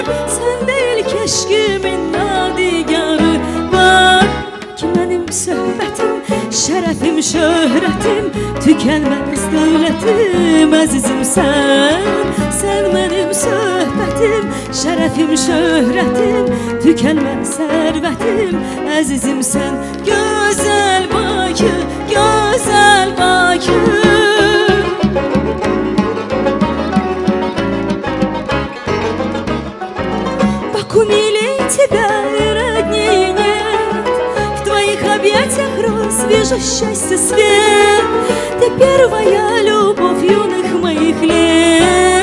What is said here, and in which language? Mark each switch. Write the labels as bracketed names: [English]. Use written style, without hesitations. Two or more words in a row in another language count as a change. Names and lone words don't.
[Azerbaijani] Səndə ilk eşqimin yadigarı var ki mənim söhbətim, şərəfim, şöhrətim, tükənməz dövlətim, əzizim sən. Sən mənim söhbətim, şərəfim, şöhrətim, tükənməz sərvətim, əzizim sən. Gözəl Bakı, gözəl Bakı. [Russian] Баку милей тебя и роднее нет. В твоих объятиях рос, вижу счастье свет. Ты первая любовь юных моих лет.